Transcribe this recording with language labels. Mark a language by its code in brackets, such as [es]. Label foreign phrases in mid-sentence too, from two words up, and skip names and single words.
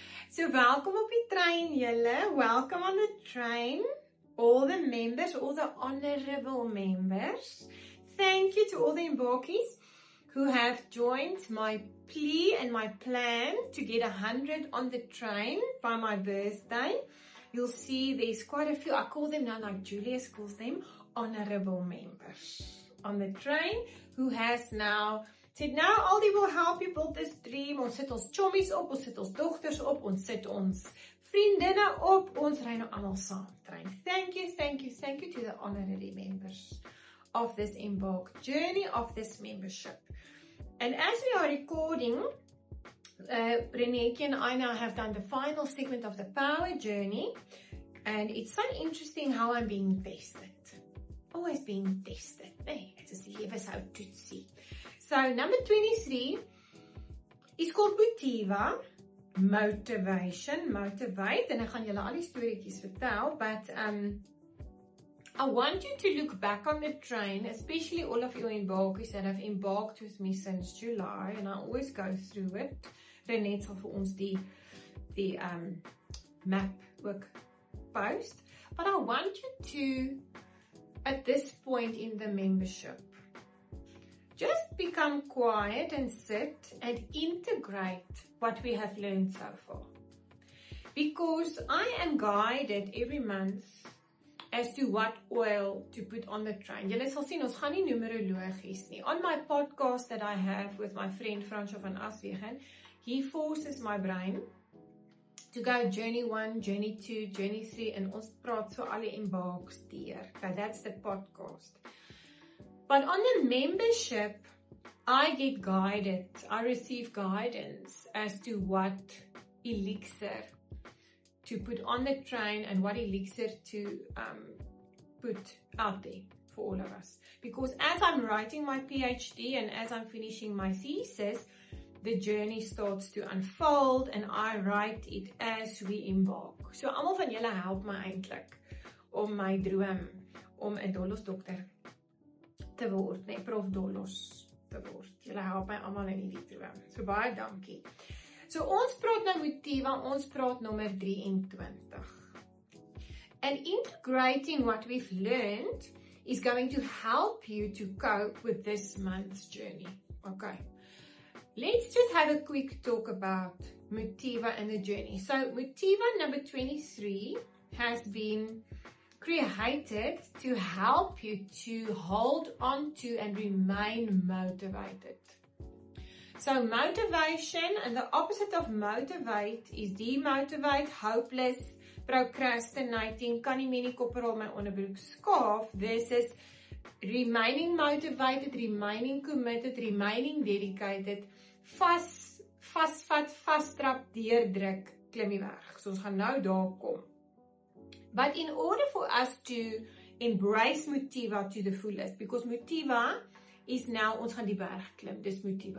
[af] So welkom op die trein julle. [en] Welcome on the train. All the members, all the honorable members. Thank you to all the embarkees who have joined my plea and my plan to get 100 on the train by my birthday. You'll see there's quite a few, I call them now like Julius calls them, honorable members on the train who has now said, nou Aldi will help you build this dream. [af] Ons sit ons chommies op, ons sit ons dogters op, ons sit ons vriendinne op, ons ry nou allemaal saam trein. [en] Thank you to the honorary members of this Embark journey, of this membership. And as we are recording, Reneke and I now have done the final segment of the power journey, and it's so interesting how I'm being tested. Always being tested. [af] Hey, het is die lewe so toetsie. [en] So number 23 is called Motiva, motivation, motivate, [af] en ek gaan julle al die storieetjies vertel, [en] but I want you to look back on the train, especially all of you embarkees that have embarked with me since July, and I always go through it. [af] Renette sal vir ons die map ook post, [en] but I want you to, at this point in the membership, just become quiet and sit and integrate what we have learned so far. Because I am guided every month as to what oil to put on the train. [af] Julle sal sien, ons gaan nie numerologies nie. [en] On my podcast that I have with my friend Fransjo van Aswegen, he forces my brain to go journey 1, journey 2, journey 3, [af] en ons praat so alle embarks deur. [en] Okay, that's the podcast. But on the membership, I get guided, I receive guidance as to what elixir to put on the train and what elixir to put out there for all of us. Because as I'm writing my PhD and as I'm finishing my thesis, the journey starts to unfold and I write it as we embark. [af] So almal van julle help my eintlik om my droom om 'n Dollos dokter te word, nee, Prof Dollos te word. Julle help my almal in die droom. So baie dankie. So ons praat nou Motiva, ons praat nommer 23. [en] And integrating what we've learned is going to help you to cope with this month's journey. Okay. Let's just have a quick talk about Motiva and the journey. So Motiva number 23 has been created to help you to hold on to and remain motivated. So motivation, and the opposite of motivate is demotivate, hopeless, procrastinating, [af] kan nie meer nie koppel my onderbroek skaaf. [en] This is remaining motivated, remaining committed, remaining dedicated, [af] vasttrap, deurdruk, klim die berg. So ons gaan nou daar kom. [en] But in order for us to embrace Motiva to the fullest, because Motiva is now, [af] ons gaan die berg klim, dis Motiva.